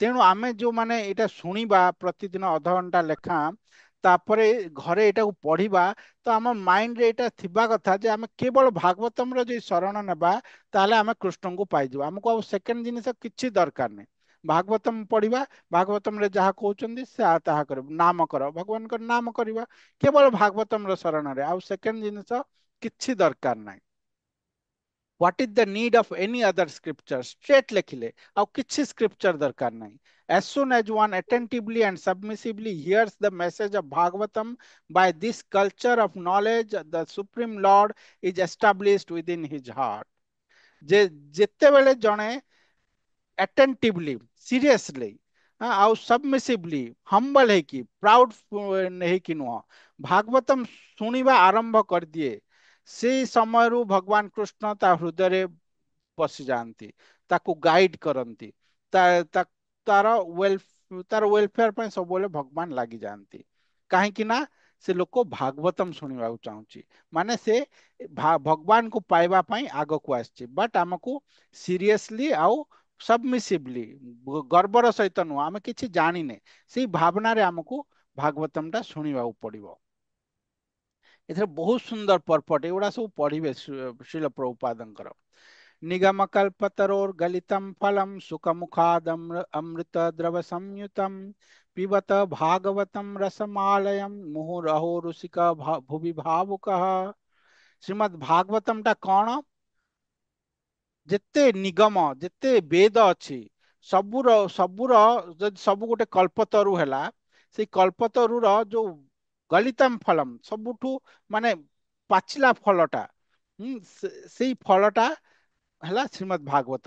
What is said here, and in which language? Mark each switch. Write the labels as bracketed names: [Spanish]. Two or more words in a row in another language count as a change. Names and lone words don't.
[Odia] ତେଣୁ ଆମେ ଯୋଉମାନେ ଏଇଟା ଶୁଣିବା ପ୍ରତିଦିନ ଅଧଘଣ୍ଟା ଲେଖା, ତାପରେ ଘରେ ଏଟାକୁ ପଢିବା, ତ ଆମ ମାଇଣ୍ଡରେ ଏଇଟା ଥିବା କଥା ଯେ ଆମେ କେବଳ ଭାଗବତମର ଯଦି ଶରଣ ନେବା ତାହେଲେ ଆମେ କୃଷ୍ଣଙ୍କୁ ପାଇଯିବା। ଆମକୁ ଆଉ ସେକେଣ୍ଡ ଜିନିଷ କିଛି ଦରକାର ନାହିଁ। ଭାଗବତମ ପଢିବା, ଭାଗବତମରେ ଯାହା କହୁଛନ୍ତି ସେ ତାହା କରିବ, ନାମ କର, ଭଗବାନଙ୍କର ନାମ କରିବା, କେବଳ ଭାଗବତମର ଶରଣରେ, ଆଉ ସେକେଣ୍ଡ ଜିନିଷ କିଛି ଦରକାର ନାହିଁ। [English] What is the need of any other scripture? [Odia] Straight ଲେଖିଲେ ଆଉ କିଛି scripture ଦରକାର ନାହିଁ। [English] As soon as one attentively and submissively hears the message of Bhagavatam, by this culture of knowledge, the Supreme Lord is established within his heart. [Odia] ଯେ ଯେତେବେଳେ ଜଣେ [English] attentively, seriously, [Odia] ଆଉ submissively, humble ହେଇକି, proud ହେଇକି ନୁହଁ, ଭାଗବତମ ଶୁଣିବା ଆରମ୍ଭ କରିଦିଏ, ସେଇ ସମୟରୁ ଭଗବାନ କୃଷ୍ଣ ତା ହୃଦୟରେ ପଶି ଯାଆନ୍ତି, ତାକୁ ଗାଇଡ କରନ୍ତି, ତା ତା ତାର ତାର ୱେଲଫେୟାର ପାଇଁ ସବୁବେଳେ ଭଗବାନ ଲାଗି ଯାଆନ୍ତି। କାହିଁକି ନା ସେ ଲୋକ ଭାଗବତମ ଶୁଣିବାକୁ ଚାହୁଁଛି, ମାନେ ସେ ଭଗବାନଙ୍କୁ ପାଇବା ପାଇଁ ଆଗକୁ ଆସିଛି। ବଟ୍ ଆମକୁ ସିରିୟସଲି ଆଉ ସବମିସିଭଲି, ଗର୍ବର ସହିତ ନୁହଁ, ଆମେ କିଛି ଜାଣିନେ, ସେଇ ଭାବନାରେ ଆମକୁ ଭାଗବତମ ଟା ଶୁଣିବାକୁ ପଡିବ। ଏଥିରେ ବହୁତ ସୁନ୍ଦର ପର୍ପଟ, ଏଗୁଡା ସବୁ ପଢିବେ ଶ୍ରୀଲ ପ୍ରଭୁପାଦଙ୍କର। [Sanskrit] निगमकल्पतरोर्गलितं फलं सुखमुखादमृत द्रव संयुतं पिबत भागवतं रसमालयं मुहुरहो ऋषिक भुवि भावुकः। [Hindi] श्रीमद् भागवतम टा कौन? [Odia] ଯେତେ ନିଗମ, ଯେତେ ବେଦ ଅଛି, ସବୁର ଯଦି ସବୁ ଗୋଟେ କଳ୍ପତରୁ ହେଲା, ସେଇ କଳ୍ପତରୁର ଯୋଉ [Sanskrit] गलितम् फलम्, [Odia] ସବୁଠୁ ମାନେ ପାଚିଲା ଫଳଟା, ସେଇ ଫଳଟା ହେଲା ଶ୍ରୀମଦ୍ ଭାଗବତମ।